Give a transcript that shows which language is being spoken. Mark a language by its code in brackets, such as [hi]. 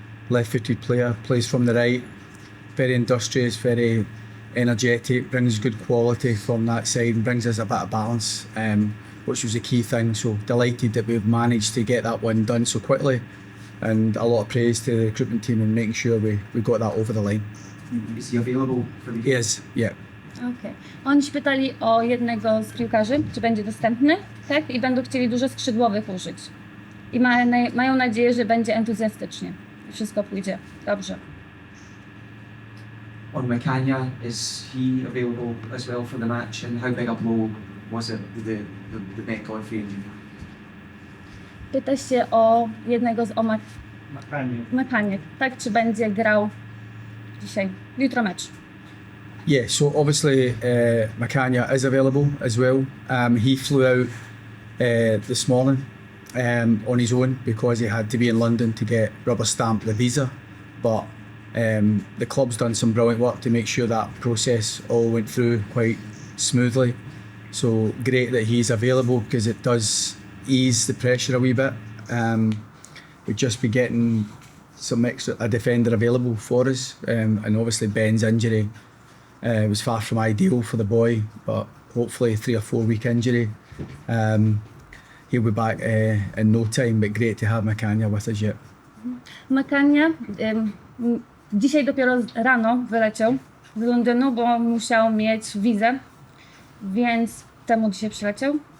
[en] Left-footed player, plays from the right, very industrious, very energetic, brings good quality from that side and brings us a bit of balance, which was a key thing. So delighted that we've managed to get that one done so quickly, and a lot of praise to the recruitment team in making sure we got that over the line. Is he available for the game? He is, yeah. Okay. [pl] Oni się pytali o jednego z piłkarzy, czy będzie dostępny, tak? I będą chcieli dużo skrzydłowych użyć. I mają nadzieję, że będzie entuzjastycznie. I wszystko pójdzie dobrze. [en] On Mekania, is he available as well for the match, and how big a blow was it, the Met injury? [pl] Pyta się o jednego z Mekanie, tak? Czy będzie grał dzisiaj, jutro mecz. [en] Yeah, so obviously Macania is available as well. He flew out this morning on his own because he had to be in London to get rubber stamped the visa, but the club's done some brilliant work to make sure that process all went through quite smoothly. So great that he's available, because it does ease the pressure a wee bit. We'd just be getting a defender available for us, and obviously Ben's injury was far from ideal for the boy, but hopefully 3 or 4 week injury. He'll be back in no time, but great to have Macania with us yet. [pl] Macania dzisiaj dopiero rano wyleciał z Londynu, bo musiał mieć wizę, więc temu dzisiaj przyleciał.